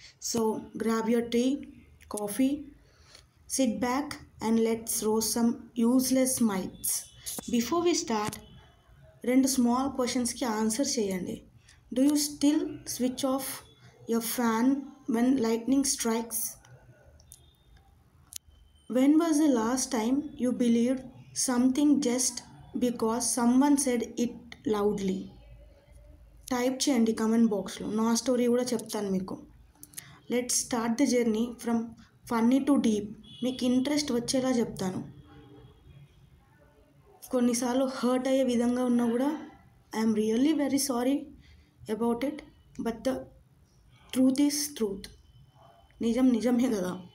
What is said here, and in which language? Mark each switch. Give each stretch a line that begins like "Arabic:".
English: So grab your tea, coffee, sit back and let's roast some useless myths. Before we start, 2 small క్వశ్చన్స్కి answer చేయండి. Do you still switch off your fan when lightning strikes? When was the last time you believed something just because someone said it loudly?
Telugu: Type చేయండి comment బాక్స్లో. నా story కూడా చెప్తాను మీకు.
English: Let's start the journey from funny to deep.
Telugu: మీకు interest వచ్చేలా చెప్తాను. కొన్నిసార్లు హర్ట్ అయ్యే విధంగా ఉన్నా కూడా
English: I'm really very sorry about it, but the truth is truth.
Telugu: నిజం నిజమే కదా.